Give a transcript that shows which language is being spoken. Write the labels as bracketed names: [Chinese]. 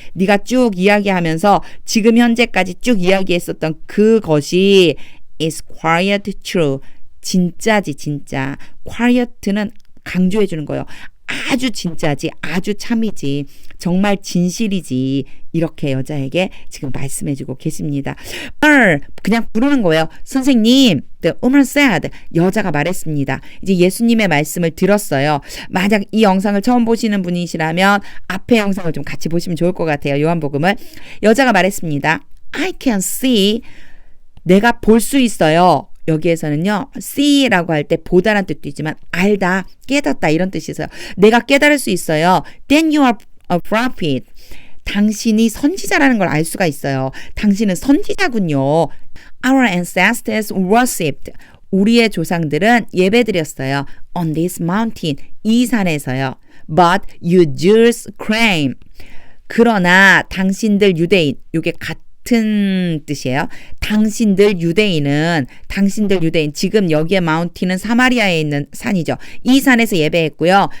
[Korean] 네가 쭉 이야기하면서 지금 현재까지 쭉 이야기했었던 그것이 [English] is quite true. [Korean] 진짜지 진짜. quiet는 강조해 주는 거예요. 아주 진짜지, 아주 참이지, 정말 진실이지 이렇게 여자에게 지금 말씀해주고 계십니다. 그냥 부르는 거예요. 선생님, [English] the woman said. [Korean] 여자가 말했습니다. 이제 예수님의 말씀을 들었어요. 만약 이 영상을 처음 보시는 분이시라면 앞에 영상을 좀 같이 보시면 좋을 것 같아요. 요한복음을. 여자가 말했습니다. [English] I can see. [Korean] 내가 볼 수 있어요. 여기에서는요, see라고 할 때 보다란 뜻도 있지만 알다, 깨닫다 이런 뜻이 있어요. 내가 깨달을 수 있어요. [English] Then you are a prophet. [Korean] 당신이 선지자라는 걸 알 수가 있어요. 당신은 선지자군요. [English] Our ancestors worshipped. [Korean] 우리의 조상들은 예배드렸어요. [English] On this mountain. [Korean] 이 산에서요. [English] But you Jews claim. [Korean] 그러나 당신들 유대인. 이게 같은 뜻이에요. 당신들 유대인. 지금 여기에 마운틴은 사마리아에 있는 산이죠. 이 산에서 예배했고요.